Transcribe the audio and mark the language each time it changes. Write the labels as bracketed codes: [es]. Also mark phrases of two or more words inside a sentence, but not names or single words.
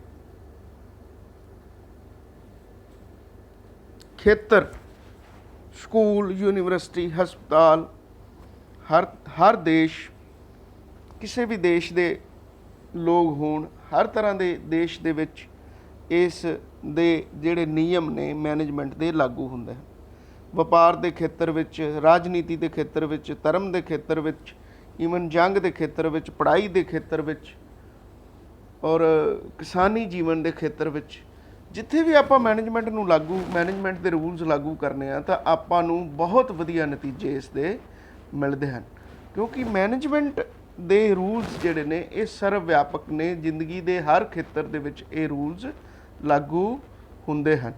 [pa] ਖੇਤਰ, ਸਕੂਲ, ਯੂਨੀਵਰਸਿਟੀ, ਹਸਪਤਾਲ, ਹਰ ਦੇਸ਼, ਕਿਸੀ ਭੀ ਦੇਸ਼ ਕੇ ਲੋਕ ਹੋਣ, ਹਰ ਤਰ੍ਹਾਂ ਕੇ ਦੇਸ਼ ਦੇ ਵਿੱਚ ਇਸ ਦੇ ਜਿਹੜੇ ਨਿਯਮ ਨੇ ਮੈਨੇਜਮੈਂਟ ਦੇ ਲਾਗੂ ਹੁੰਦੇ ਹੈਂ। ਵਪਾਰ ਦੇ ਖੇਤਰ ਵਿੱਚ, ਰਾਜਨੀਤੀ ਦੇ ਖੇਤਰ ਵਿੱਚ, ਧਰਮ ਦੇ ਖੇਤਰ ਵਿੱਚ, ਈਵਨ ਜੰਗ ਦੇ ਖੇਤਰ ਵਿੱਚ, ਪੜ੍ਹਾਈ ਦੇ ਖੇਤਰ ਵਿੱਚ, [hi] और किसानी जीवन के खेत्र में [pa] ਜਿੱਥੇ ਵੀ ਆਪਾਂ ਮੈਨੇਜਮੈਂਟ ਦੇ ਰੂਲਸ ਲਾਗੂ ਕਰਨੇ ਆ ਤਾਂ ਆਪਾਂ ਨੂੰ ਬਹੁਤ ਵਧੀਆ ਨਤੀਜੇ ਇਸ ਦੇ ਮਿਲਦੇ ਹਨ, ਕਿਉਂਕਿ ਮੈਨੇਜਮੈਂਟ ਦੇ ਰੂਲਸ ਜਿਹੜੇ ਨੇ ਇਹ ਸਰਵ ਵਿਆਪਕ ਨੇ। ਜ਼ਿੰਦਗੀ ਦੇ ਹਰ ਖੇਤਰ ਦੇ ਵਿੱਚ ਇਹ ਰੂਲਸ ਲਾਗੂ ਹੁੰਦੇ ਹਨ।